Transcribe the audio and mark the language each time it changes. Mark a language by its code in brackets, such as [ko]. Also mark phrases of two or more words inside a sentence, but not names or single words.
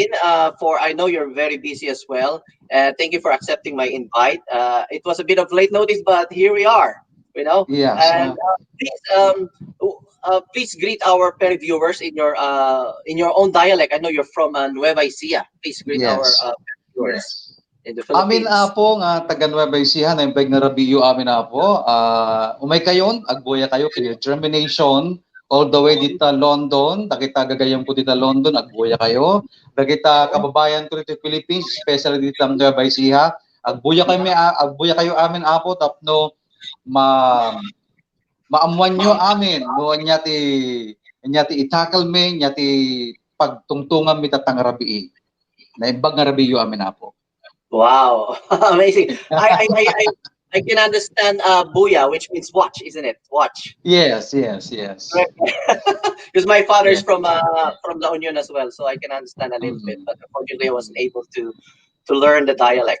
[en] For I know you're very busy as well. Thank you for accepting my invite. It was a bit of late notice, but here we are. You know, yes. and please greet our viewers in your own dialect. I know you're from Nueva Ecija. Please greet our Yes. viewers in the [ilo] Amin [en] Philippines. [ilo] apo nga taga Nueva Ecija na imbag na rabiyo amin apo. Umay kayon, agboya kayo kayo Germination [en] all the way [ilo] dito London, dakita gagayam ko dito London, agboya kayo. Dakita kababayan ko dito Philippines, especially [tl] dito sa [ilo] Nueva Ecija, agboya kayo amin apo tapno ma maamuan nyo amin no nyati itakal me nyati pagtungtungan mi tatang rabii. Na imbag nga rabiyo amin apo. [en] Wow, amazing! I can understand "buya," which means watch, isn't it? Watch. Yes, yes, yes. Because my father is Yeah. from La Union as well, so I can understand a little bit. Mm, But unfortunately, I wasn't able to learn the dialect.